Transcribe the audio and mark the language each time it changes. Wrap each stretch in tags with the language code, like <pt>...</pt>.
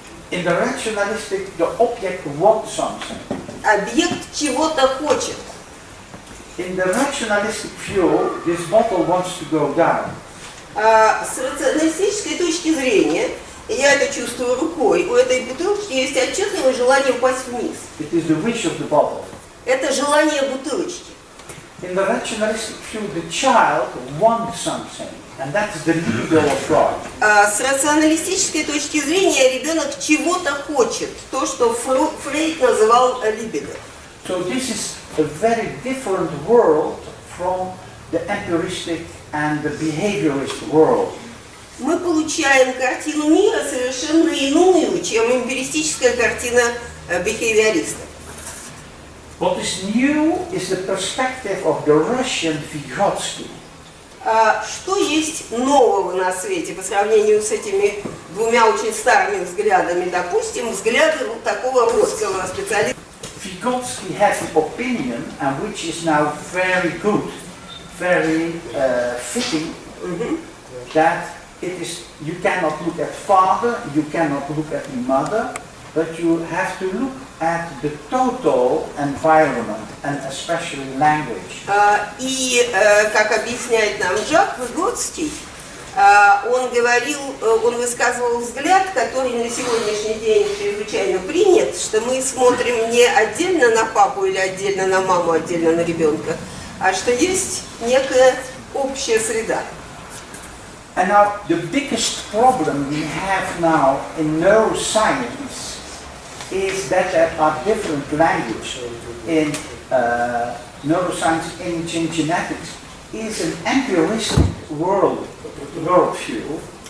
<en>In the rationalistic, the object wants something.</en> <ru>Объект чего-то хочет.</ru> <en>In the rationalistic view, this bottle wants to go down.</en> <ru>С рационалистической точки зрения, я это чувствую рукой, у этой бутылочки есть отчетливое желание упасть вниз.</ru> <en>It is the wish of the bottle.</en> <ru>Это желание бутылочки.</ru> <en>In the rationalistic view, the child wants something, and that's the libido of God.</en> <ru>С рационалистической точки зрения ребенок чего-то хочет, то, что Фрейд называл либидо.</ru> <en>So this is a very different world from the empiristic and the behaviorist world.</en> <ru>Мы получаем картину мира совершенно иную, чем эмпиристическая картина бихевиориста.</ru> <en>What is new is the perspective of the Russian Vygotsky.</en> <ru>Что есть нового на свете по сравнению с этими двумя очень старыми взглядами? Допустим, взгляды такого русского специалиста.</ru> <en>Vygotsky has an opinion, and which is now very good, very fitting, that it is, you cannot look at father, you cannot look at mother, but you have to look at the total environment, and especially language.</en> <ru>И, как объясняет нам Жак Выгодский, он высказывал взгляд, который на сегодняшний день чрезвычайно принят, что мы смотрим не отдельно на папу или отдельно на маму, отдельно на ребенка, а что есть некая общая среда.</ru> <en>And now the biggest problem we have now in neuroscience is that there are different languages. In neuroscience, imaging, genetics is an empiristic worldview.</en>